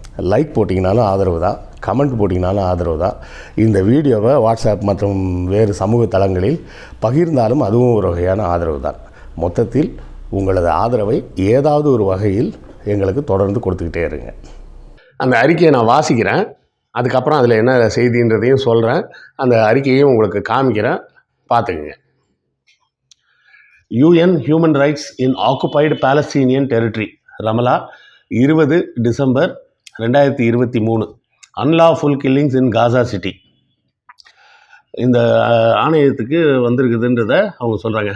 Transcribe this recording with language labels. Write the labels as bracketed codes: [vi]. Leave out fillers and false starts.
[ta] Like போட்டிங்கனாலும் ஆதரவு தான், comment போட்டிங்கனாலும் ஆதரவு தான். இந்த வீடியோவை வாட்ஸ்அப் மற்றும் வேறு சமூக தளங்களில் பகிர்ந்தாலும் அதுவும் ஒரு வகையான ஆதரவு தான். மொத்தத்தில் உங்களது ஆதரவை ஏதாவது ஒரு வகையில் எங்களுக்கு தொடர்ந்து கொடுத்துக்கிட்டே இருங்க. அந்த அறிக்கையை நான் வாசிக்கிறேன், அதுக்கப்புறம் அதில் என்ன செய்தின்றதையும் சொல்கிறேன். அந்த அறிக்கையும் உங்களுக்கு காமிக்கிறேன், பார்த்துக்குங்க. [en] UN Human Rights in Occupied Palestinian Territory, Ramallah, 20 December 2023. Unlawful killings in Gaza City. [ta] இந்த ஆணையத்துக்கு வந்திருக்குதுன்றதை அவங்க சொல்கிறாங்க.